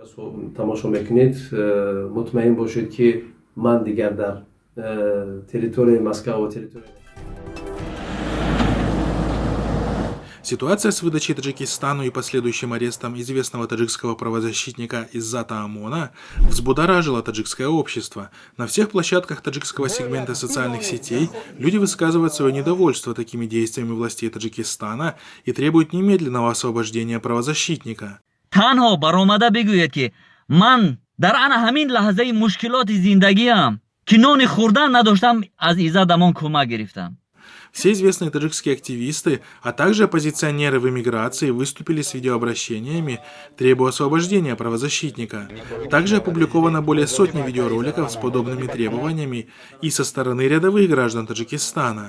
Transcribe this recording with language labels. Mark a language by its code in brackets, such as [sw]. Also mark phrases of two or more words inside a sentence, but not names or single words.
[ru] Ситуация с выдачей Таджикистану и последующим арестом известного таджикского правозащитника Иззата Амона взбудоражила таджикское общество. На всех площадках таджикского сегмента социальных сетей люди высказывают свое недовольство такими действиями властей Таджикистана и требуют немедленного освобождения правозащитника. [fa] تنها برآمده بگوید که من در آن همین لحظه مشکلات زندگیم که نان خوردن نداشتم از ایزد امان کمک گرفتم. [ru] Все известные таджикские активисты, а также оппозиционеры в эмиграции выступили с видеообращениями, требуя освобождения правозащитника. Также опубликовано более сотни видеороликов с подобными требованиями и со стороны рядовых граждан Таджикистана.